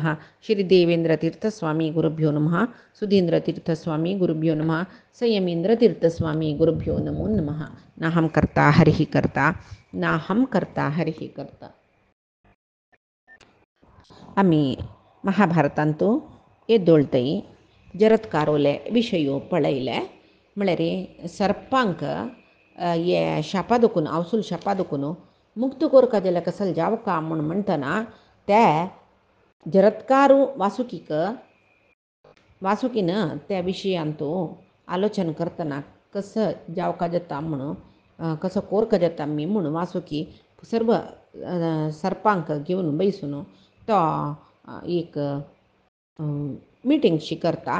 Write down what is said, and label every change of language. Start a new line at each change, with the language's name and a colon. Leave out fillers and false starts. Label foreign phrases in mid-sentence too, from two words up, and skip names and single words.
Sanskrit: श्री देवेंद्रतीर्थस्वामी गुरुभ्यो नमः। सुधींद्रतीर्थस्वामी गुरुभ्यो नमः। संयमींद्रतीर्थस्वामी गुरुभ्यो नमो नमः। नाहं कर्ता हरिः कर्ता नाहं कर्ता हरिः कर्ता.
Konkani: आम्ही महाभारतांतू येदोळतई जरत्कारोले विषयो पळयले म्हळ्यार सर्पांक ये शापा दुखून अवसूल शापा दुखून मुक्त कोरका जाल्यार कसल जाव का म्हूण म्हणटना ते जरत्कारू वासुकीन त्या विशयांतू आलोचन करतना कसं जावका जाता म्हणून कसं कोरका जाता मी म्हणून वासुकी सर्व सर्पांक घेवन बैसून तो एक मिटींगशी करता.